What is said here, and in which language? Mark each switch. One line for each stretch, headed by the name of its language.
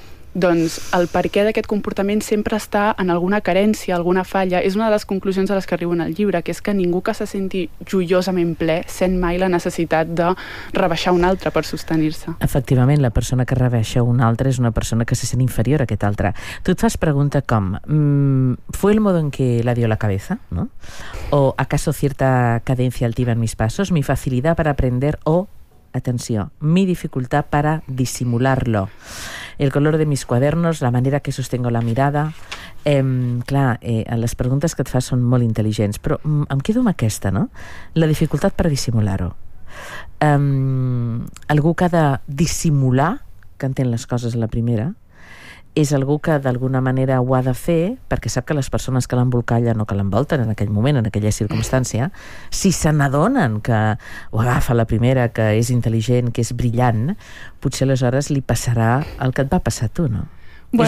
Catalan: Doncs el perquè d'aquest comportament sempre està en alguna carència, alguna falla. És una de les conclusions a les que arribo en el llibre, que és que ningú que se senti joiosament ple sent mai la necessitat de rebaixar un altre per sostenir-se. Efectivament, la persona que rebaixa un altre és una persona que se sent inferior a aquest altre. Tu et fas pregunta com
Spanish: ¿fue el modo en que la dio la cabeza? ¿No? ¿O acaso cierta cadencia altiva en mis pasos? ¿Mi facilidad para aprender o, atenció, mi dificultad para disimularlo? El color de mis cuadernos, la manera que sostengo la mirada...
Catalan: les preguntes que et fas són molt intel·ligents, però em quedo amb aquesta, no? La dificultat per dissimular-ho. Algú que ha de dissimular, que entén les coses a la primera, és algú que d'alguna manera ho ha de fer perquè sap que les persones que l'embolcallen o que l'envolten en aquell moment, en aquella circumstància, si se n'adonen que ho agafa la primera, que és intel·ligent, que és brillant, potser aleshores li passarà el que et va passar a tu, no? Bueno.